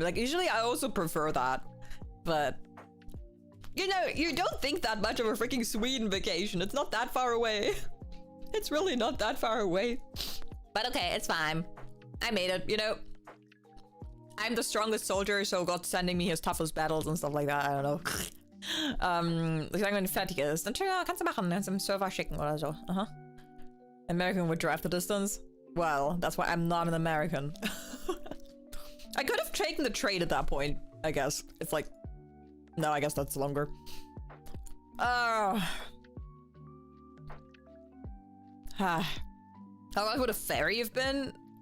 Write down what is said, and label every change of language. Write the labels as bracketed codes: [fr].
[en] Like, usually I also prefer that. But you know, you don't think that much of a freaking Sweden vacation. It's not that far away. It's really not that far away. But okay, it's fine. I made it, you know. I'm the strongest soldier, so God's sending me his toughest battles and stuff like that. I don't know. [de] Wenn fertig ist, dann kannst du machen, zum Server schicken oder so. [en] American would drive the distance? Well, that's why I'm not an American. I could have taken the trade at that point, I guess. It's like, no, I guess that's longer. How long would a ferry have been?